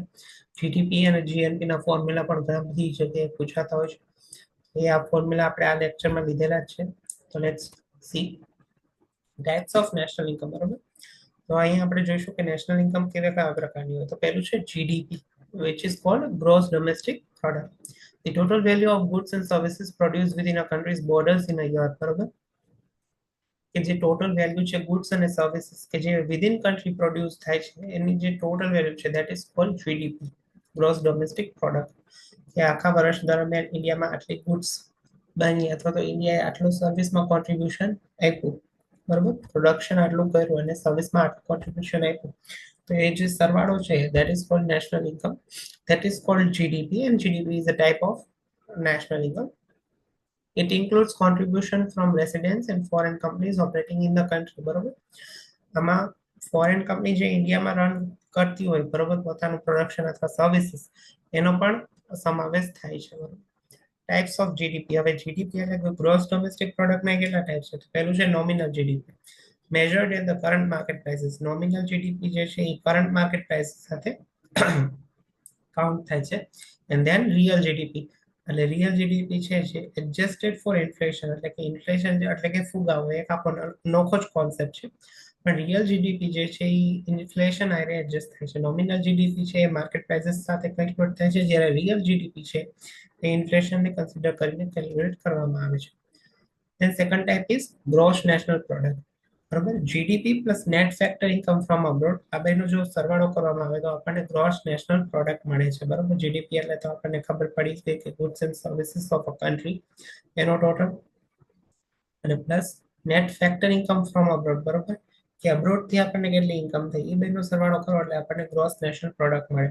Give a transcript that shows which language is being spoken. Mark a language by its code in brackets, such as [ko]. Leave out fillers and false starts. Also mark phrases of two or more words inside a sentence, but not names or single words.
[gu] જીડીપી અને જીએનપીના ફોર્મ્યુલા પણ ઘણા બધી જગ્યાએ પૂછાતા હોય છે. એ આ ફોર્મ્યુલા આપણે આ લેક્ચરમાં લીધેલા જ છે. તો [en] let's see types of national income. [gu] બરાબર, તો અહીંયા આપણે જોઈશું કે નેશનલ ઇન્કમ કેવા કયા પ્રકારની હોય. તો પહેલું છે જીડીપી, [en] which is called gross domestic product, the total value of goods and services produced within a country's borders in a year. [gu] બરાબર, કે જે ટોટલ વેલ્યુ છે ગુડ્સ અને સર્વિસીસ કે જે વિધિન કન્ટ્રી પ્રોડ્યુસ થાય છે એની જે ટોટલ વેલ્યુ છે [en] that is called GDP, gross domestic product. [gu] કે આખા વર્ષ દરમિયાન ઇન્ડિયામાં આટલી ગુડ્સ બની અથવા તો ઇન્ડિયાએ આટલું સર્વિસમાં કોન્ટ્રીબ્યુશન આપ્યું, બરાબર, પ્રોડક્શન આટલું કર્યું અને સર્વિસમાં આટલું કોન્ટ્રીબ્યુશન આપ્યું, તો એ જે સરવાળો છે [en] that is called national income, that is called GDP, and GDP is a type of national income. It includes contribution from residents and foreign companies operating in the country. [gu] બરોબર, આમાં ફોરેન કંપની જે ઇન્ડિયામાં રન કરતી હોય બરોબર પોતાનું પ્રોડક્શન અથવા સર્વિસીસ એનો પણ સમાવેશ થાય છે. [en] બરોબર, types of GDP. [gu] હવે જીડીપી એટલે ગ્રોસ ડોમેસ્ટિક પ્રોડક્ટના કેટલા ટાઈપ છે? પહેલું છે નોમિનલ જીડીપી, [en] measured at the current market prices. [gu] નોમિનલ જીડીપી જે છે એ [en] current market price [gu] સાથે કાઉન્ટ થાય છે. [en] and then real GDP, [gu] એટલે [en] real GDP [gu] છે જે [en] adjusted for inflation, [gu] એટલે કે ઇન્ફ્લેશન એટલે કે ફુગાવો, એક આપણો નોખો જ કોન્સેપ્ટ છે. પણ [en] real GDP [gu] જે છે એ ઇન્ફ્લેશન આરે એડજસ્ટ થાય છે. [en] nominal GDP [gu] છે એ [en] market prices [gu] સાથે કન્વર્ટ થાય છે, જ્યારે [en] real GDP [gu] છે એ ઇન્ફ્લેશનને કન્સિડર કરીને કેલ્ક્યુલેટ કરવામાં આવે છે. [en] Then second type is gross national product. [gu] બરોબર, [en] GDP plus net factor income from abroad, [gu] આ બેનો જો સરવાળો કરવામાં આવે તો આપણને [en] gross national product [gu] મળે છે. બરોબર, જીડીપી એટલે તો આપણને ખબર પડી ગઈ કે [en] goods and services of a country [gu] એનો ટોટલ, અને [en] plus net factor income from abroad, [gu] બરોબર કે અબ્રોડ થી આપણને કેટલી ઇન્કમ થઈ એ બેનો સરવાળો કરો એટલે આપણને [en] gross national product [gu] મળે.